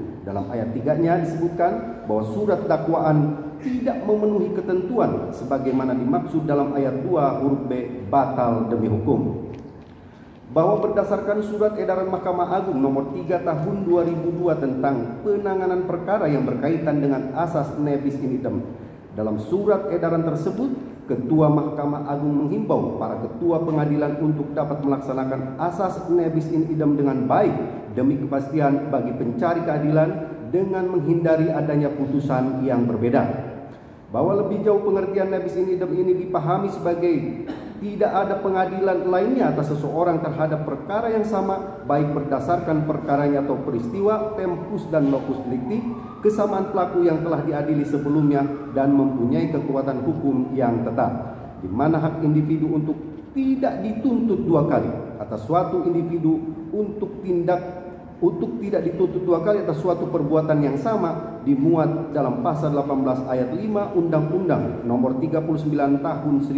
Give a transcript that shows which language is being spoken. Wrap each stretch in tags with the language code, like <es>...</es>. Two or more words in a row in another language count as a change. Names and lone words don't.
<id>Dalam ayat 3-nya disebutkan bahwa surat dakwaan tidak memenuhi ketentuan sebagaimana dimaksud dalam ayat 2 huruf B batal demi hukum. Bahwa berdasarkan surat edaran Mahkamah Agung nomor 3 tahun 2002 tentang penanganan perkara yang berkaitan dengan asas</id> <la>nebis in idem.</la> <id>Dalam surat edaran tersebut, Ketua Mahkamah Agung menghimbau para ketua pengadilan untuk dapat melaksanakan asas</id> <la>nebis in idem</la> <id>dengan baik demi kepastian bagi pencari keadilan dengan menghindari adanya putusan yang berbeda. Bahwa lebih jauh pengertian</id> <la>nebis in idem</la> <id>ini dipahami sebagai tidak ada pengadilan lainnya atas seseorang terhadap perkara yang sama, baik berdasarkan perkaranya atau peristiwa, tempus dan</id> <la>locus delicti,</la> <id>kesamaan pelaku yang telah diadili sebelumnya dan mempunyai kekuatan hukum yang tetap, di mana hak individu untuk tidak dituntut dua kali atas suatu individu untuk tidak dituntut dua kali atas suatu perbuatan yang sama dimuat dalam pasal 18 ayat 5 Undang-Undang nomor 39 tahun</id>